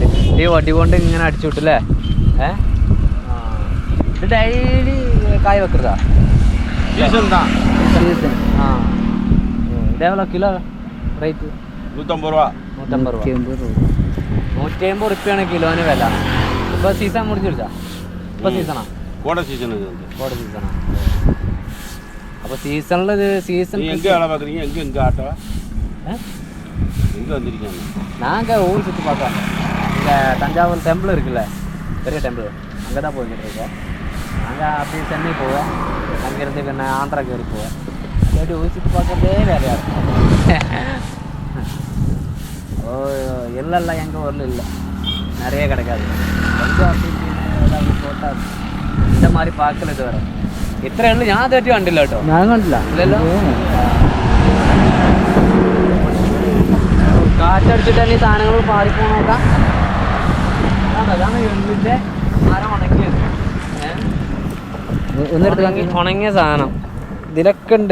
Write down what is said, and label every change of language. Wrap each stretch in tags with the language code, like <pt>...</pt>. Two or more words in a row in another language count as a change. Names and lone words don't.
<ml>ഈ വടി കൊണ്ട് ഇങ്ങനെ അടിച്ചു വിട്ടില്ലേ. ഇത് ഡെയിലി കായ വെക്കുന്നതാ. ആ ഇതേപോലെ കിലോ റേറ്റ് 150 രൂപ. 150 റുപ്യാണ് കിലോന് വില. ഇപ്പോൾ സീസൺ മുടിച്ചിടിച്ചാ? ഇപ്പോൾ സീസണാ? കോട സീസണാ.</ml> <ta>அப்போ சீசன்ல இது சீசன் எங்க வேலை பார்க்குறீங்க? எங்க ஆட்டோ எங்க வந்திருக்கீங்க? நாங்கள் ஊர் சுற்றி பார்க்க இங்கே தஞ்சாவூர் டெம்பிள் இருக்குல்ல, பெரிய டெம்பிள், அங்கே தான் போய்கிட்டு இருக்கோம். நாங்கள் அப்படியே சென்னை போவோம், அங்கேருந்து பின்ன ஆந்திராக்கு வரைக்கும் போவோம். அப்படி ஊர் சுற்றி பார்க்கறதே வேலையாக இருக்கும். ஓ எல்லாம் எங்கள் ஊரில் இல்லை, நிறைய கிடைக்காது. கொஞ்சம் அப்படி ஏதாவது போட்டால் இந்த மாதிரி பார்க்கல இது வர.</ta> <ml>ഇത്ര ഉള്ളു. ഞാൻ തേറ്റി കണ്ടില്ല കേട്ടോ. ഞാൻ കണ്ടില്ല. ഇല്ലല്ലോ. കാറ്റടിച്ചിട്ട് തന്നെ ഈ സാധനങ്ങൾ പാറിപ്പോ നോക്കാം. അതാണ് എള്ളിൻ്റെ മരം ഉണങ്ങിയത്. ഉണങ്ങിയ സാധനം ഇതിലൊക്കെ ഉണ്ട്.</ml>